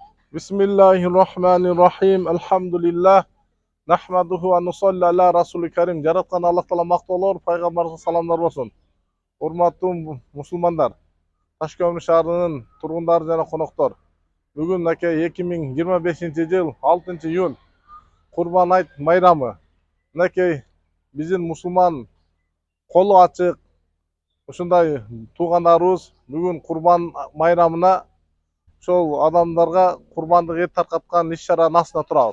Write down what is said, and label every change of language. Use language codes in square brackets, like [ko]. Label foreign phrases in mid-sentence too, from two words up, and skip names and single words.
[ar] بسم الله الرحمن الرحيم. الحمد لله. نحمده و نصلي على رسول كريم. [ky] Jaratkan Allah Taala maqtoolor, Peygamberimize salamlar bolsun. Hurmattуу musulmanдар, Taşköprü şаарынын turgundары жана коноктору. Бүгүн 2025-жыл 6-iyun Kurban Ayt bayramı. Биздин мусулман колу ачык ушундай туугандарыбыз бүгүн Kurban bayramına ошол адамдарга курбандык эт таркаткан иш-чаранын астына турабыз.